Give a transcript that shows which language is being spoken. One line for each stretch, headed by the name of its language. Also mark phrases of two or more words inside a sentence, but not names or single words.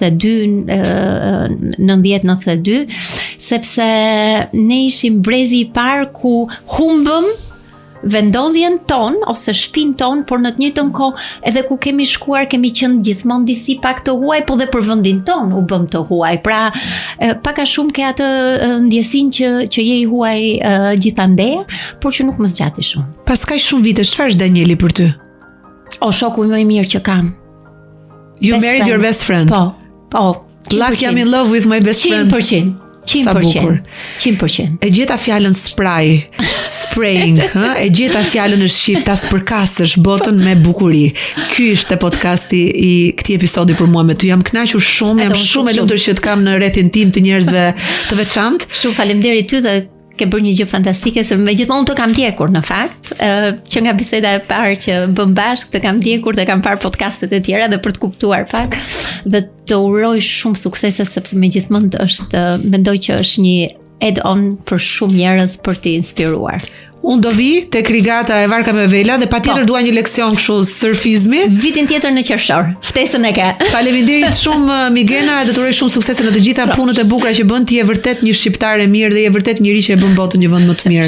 Albanian: 90-92, sepse ne ishim brezi i parë ku humbëm vendodhjen ton ose shtëpinë ton, por në të njëjtën kohë edhe ku kemi shkuar kemi qenë gjithmonë disi pak të huaj, po dhe për vendin ton u bëm të huaj. Pra pak a shumë ke atë ndjesinë që je i huaj gjithandej, por që nuk më zgjati shumë. Pas kaq shumë vite, çfarë është Danieli për ty? O shoku më i mirë që kam.
English: You married your best friend.
Albanian: Po.
English: Like I'm in love with my best friend.
Albanian: 100%. E gjeta fjalën spraying, e gjeta fjalën në shqip, ta spërkasësh botën me bukuri. Ky ishte podcasti i këtij episodi për mua me ty. Jam kënaqur shumë, jam shumë e lumtur që të kam në rrethin tim të njerëzve të veçantë. Shumë faleminderit ty dhe ke bërë një gjë fantastike, se megjithatë unë të kam ndjekur në fakt, që nga biseda e parë që bëm bashkë të kam ndjekur dhe kam parë podcastet e tjera dhe për të kuptuar pak. dhe të uroj shumë suksese sepse megjithmonë mendoj që është një add-on për shumë njerëz për të inspiruar. Unë do vi tek rigata e Varka me Vela dhe patjetër dua një leksion kështu surfizmi. Vitin tjetër në qershor. Ftesën e ke. Faleminderit shumë Migena, dhe të uroj shumë suksese në të gjitha punët e bukura që bën. Ti je vërtet një shqiptare mirë dhe je vërtet njëri që e bën botën një vend më të mirë.